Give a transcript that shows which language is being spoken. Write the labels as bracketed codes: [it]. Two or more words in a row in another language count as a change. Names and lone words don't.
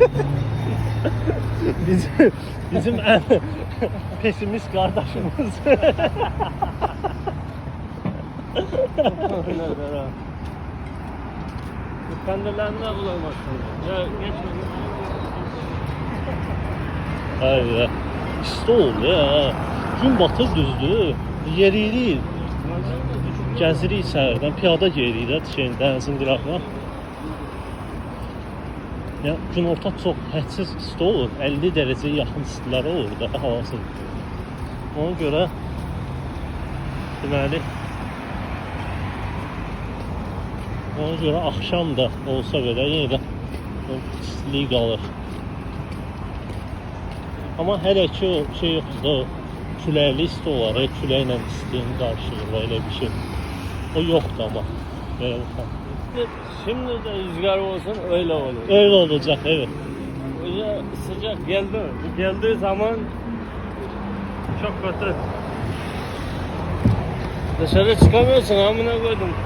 [tr] bizim en pesimist kardeşimiz. Kendilerine bulamazsın. Ya geçme. Hayır. İstol ya. [az] Gün batır düzdür. Yeririk. Gəzirik səhərdən, piyada gedirik şeyin dənizin qırağına. Ya günorta çox hədsiz isti olur. 50 dərəcəyə yaxın istiləri olur da havası. Ona görə deməli ona görə axşam da olsa belə yenə də istilik qalır. Amma hələ ki o şey yoxdur da küləkli isti olar, küləklə istiyini qarşılayır elə bir şey. [tr] O yoktu ama. Böyle bakalım. Şimdi de rüzgar olsun öyle olur. Öyle olacak evet. Ya sıcak geldi. Geldiği zaman çok kötü. Dışarı çıkamıyorsun amına koydum.